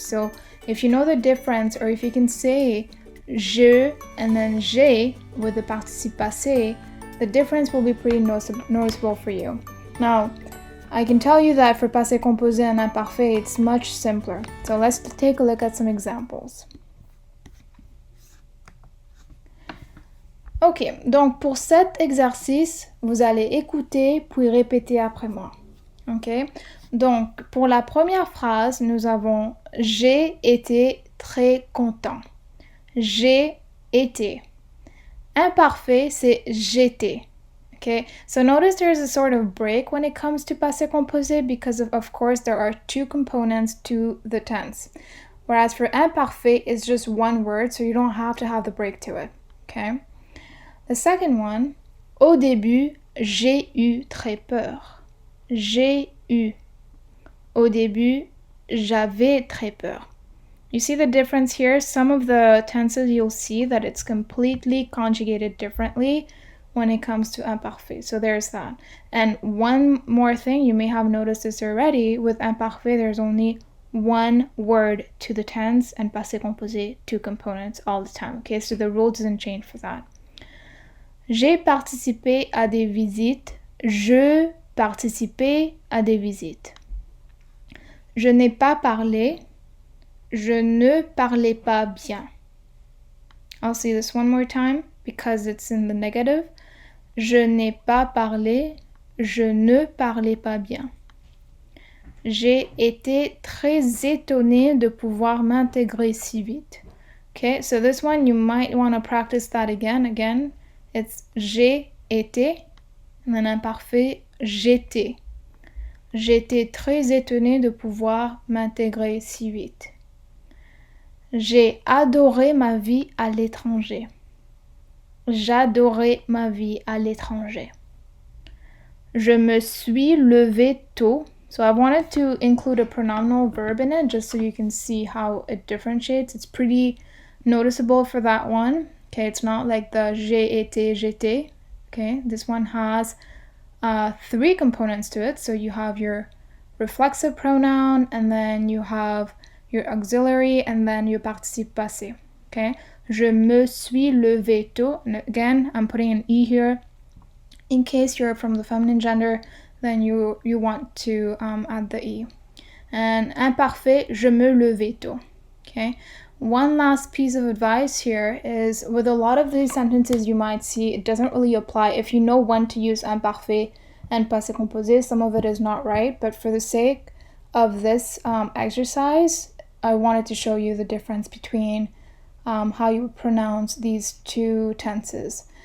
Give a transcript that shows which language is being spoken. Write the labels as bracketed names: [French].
[English] So, if you know the difference, or if you can say je and then j'ai with the participe passé, the difference will be pretty noticeable for you. Now, I can tell you that for passé composé and imparfait, it's much simpler. So let's take a look at some examples. [French] Ok, donc pour cet exercice, vous allez écouter puis répéter après moi. Ok, donc pour la première phrase, nous avons « J'ai été très content ». J'ai été. Imparfait, c'est j'étais. [English] Okay, so notice there's a sort of break when it comes to passé composé because of course there are two components to the tense. Whereas for imparfait, it's just one word, so you don't have to have the break to it. Okay. The second one, [French] au début, j'ai eu très peur. J'ai eu. Au début, j'avais très peur. [English] You see the difference here? Some of the tenses you'll see that it's completely conjugated differently when it comes to imparfait. So there's that. And one more thing, you may have noticed this already, with imparfait there's only one word to the tense and passé composé, two components all the time. Okay, so the rule doesn't change for that. [French] J'ai participé à des visites. Je participais à des visites. Je n'ai pas parlé. Je ne parlais pas bien. [English] I'll say this one more time because it's in the negative. [French] Je n'ai pas parlé. Je ne parlais pas bien. J'ai été très étonnée de pouvoir m'intégrer si vite. [English] Okay, so this one you might want to practice that again. Again, it's j'ai été, and then imparfait, j'étais. [French] J'étais très étonnée de pouvoir m'intégrer si vite. J'ai adoré ma vie à l'étranger. J'adorais ma vie à l'étranger. Je me suis levée tôt. [English] So I wanted to include a pronominal verb in it just so you can see how it differentiates. It's pretty noticeable for that one. Okay, it's not like the j'ai été, j'étais. Okay, this one has three components to it. So you have your reflexive pronoun, and then you have your auxiliary, and then your participe passé. Okay? [French] Je me suis levée tôt. [English] And again, I'm putting an E here. In case you're from the feminine gender, then you want to add the E. [French] And imparfait, je me levais tôt. [English] Okay? One last piece of advice here is with a lot of these sentences you might see, it doesn't really apply. If you know when to use imparfait and passé composé, some of it is not right. But for the sake of this exercise, I wanted to show you the difference between how you would pronounce these two tenses.